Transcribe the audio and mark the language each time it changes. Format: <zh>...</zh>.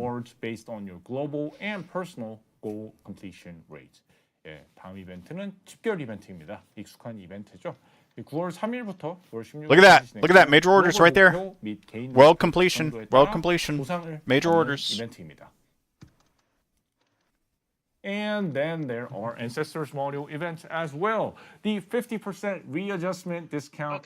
<en>rewards based on your global and personal goal completion rates.</en> <ko>예, 다음 이벤트는 집결 이벤트입니다. 익숙한 이벤트죠. 9월 3일부터 9월 16일까지</ko> <en>Look at that. Look at that. Major orders right there. World completion. World completion. Major orders.</en> <ko>이벤트입니다.</ko> <en>And then there are Ancestors module events as well. The 50% readjustment discount</en>